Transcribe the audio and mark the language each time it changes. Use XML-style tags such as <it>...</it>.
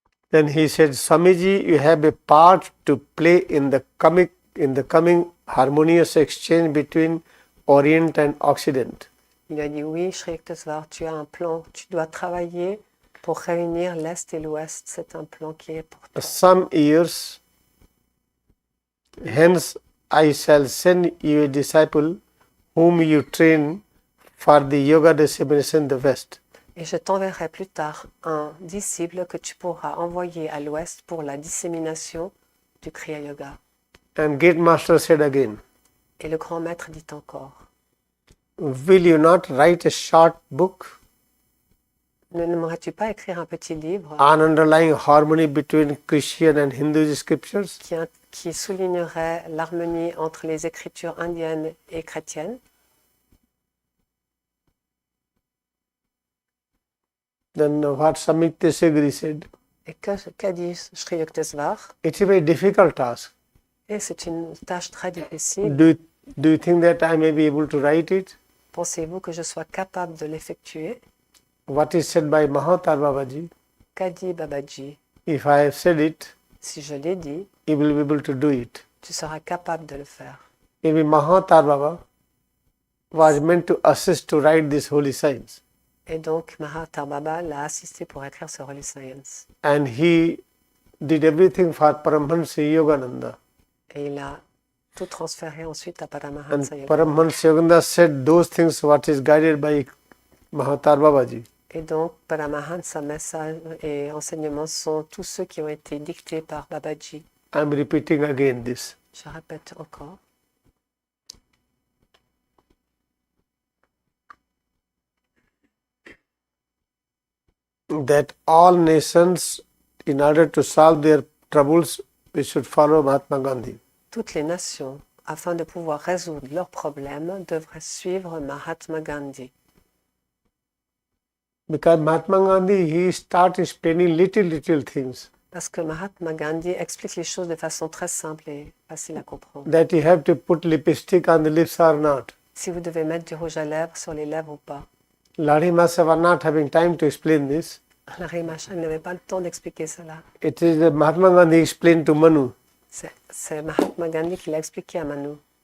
<en>then he said, Swamiji, you have a part to play in the coming harmonious exchange between Orient and Occident.</en> <fr>Il lui a dit, oui, Shree Yukteswar, tu as un plan, tu dois travailler pour réunir l'Est et l'Ouest. C'est un plan qui est pour toi.</fr> <en>Some years hence, I shall send you a disciple whom you train for the yoga dissemination in the West.</en> <fr>Et je t'enverrai plus tard un disciple que tu pourras envoyer à l'Ouest pour la dissémination du Kriyayoga.</fr> <en>And Gate Master said again,</en> <fr>Et le grand maître dit encore,</fr> <en>will you not write a short book</en> <fr>n'aimerais-tu pas écrire un petit livre</fr> <en>on underlying harmony between Christian and Hindu scriptures?</en> <fr>qui soulignerait l'harmonie entre les écritures indiennes et chrétiennes?</fr> <en>Then what Swami Yukteswar said,</en> <fr>Et qu'a dit Shree Yukteswar?</fr> <en>it's a very difficult task.</en> <fr>Et c'est une tâche très difficile.</fr> <en>Do you think that I may be able to write it?</en> <fr>Pensez-vous que je sois capable de l'effectuer?</fr> <en>What is said by Mahatar Babaji,</en> <fr>Qu'a dit Babaji?</fr> <en>if I have said it,</en> <fr>Si je l'ai dit,</fr> <en>you will be able to do it.</en> <fr>tu seras capable de le faire.</fr> <en>Maybe Mahatar Baba was meant to assist to write this holy science.</en> <fr>Et donc, Mahatar Baba l'a assisté pour écrire ce Holy Science.</fr> <en>And he did everything for Paramhansa Yogananda.</en> <fr>Et il a tout transféré ensuite à</fr> <en>And</en> <fr>Paramhansa Yogananda.</fr> <en>Paramhansa Yogananda said those things what is guided by Mahatar Babaji.</en> <fr>Et donc, Paramhansa message et enseignements sont tous ceux qui ont été dictés par Babaji.</fr> <en>I'm repeating again this.</en> <fr>Je répète encore.</fr> <en>That all nations, in order to solve their troubles, we should follow Mahatma Gandhi.</en> <fr>Toutes les nations, afin de pouvoir résoudre leurs problèmes, devraient suivre Mahatma Gandhi.</fr> <en>Because Mahatma Gandhi, he started explaining little things</en> <fr>Parce que Mahatma Gandhi explique les choses de façon très simple et facile à comprendre.</fr> <en>that you have to put lipstick on the lips or not.</en> <fr>Si vous devez mettre du rouge à lèvres sur les lèvres ou pas.</fr> <en>Lari Master was not having time to explain this.</en> <fr>Larry Marshall n'avait pas le temps d'expliquer cela.</fr> <en>It is Mahatma Gandhi explained to Manu</en> <fr>C'est Mahatma Gandhi qui l'a expliqué à Manu.</fr>